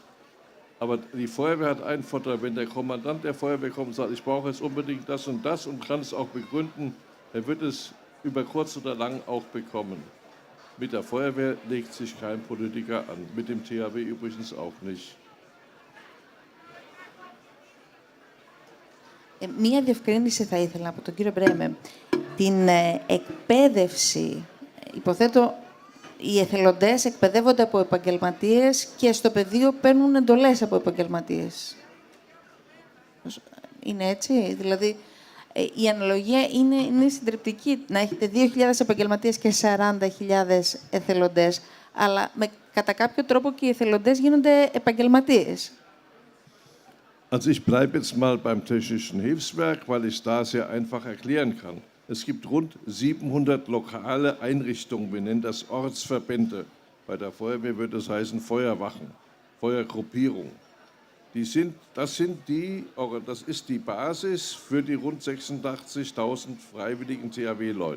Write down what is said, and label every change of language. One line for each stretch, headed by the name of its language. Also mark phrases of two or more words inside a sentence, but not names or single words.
German: Aber die Feuerwehr hat einen Vorteil, wenn der Kommandant der Feuerwehr kommt und sagt, ich brauche jetzt unbedingt das und kann es auch begründen, dann wird es über kurz oder lang auch bekommen. Mit der Feuerwehr legt sich kein Politiker an, mit dem THW übrigens auch nicht.
Greek: Μία διευκρίνηση θα ήθελα από τον κύριο Μπρέμε. Την εκπαίδευση, υποθέτω, οι εθελοντές εκπαιδεύονται από επαγγελματίες και στο πεδίο παίρνουν εντολές από επαγγελματίες. Είναι έτσι, δηλαδή η αναλογία είναι συντριπτική να έχετε 2.000 επαγγελματίες και 40.000 εθελοντές, αλλά κατά κάποιο τρόπο και οι εθελοντές γίνονται επαγγελματίες.
German: Also ich bleibe jetzt mal beim Technischen Hilfswerk, weil ich es da sehr einfach erklären kann. Es gibt rund 700 lokale Einrichtungen, wir nennen das Ortsverbände. Bei der Feuerwehr würde es heißen Feuerwachen, Feuergruppierungen. Das ist die Basis für die rund 86.000 freiwilligen THW-Leute.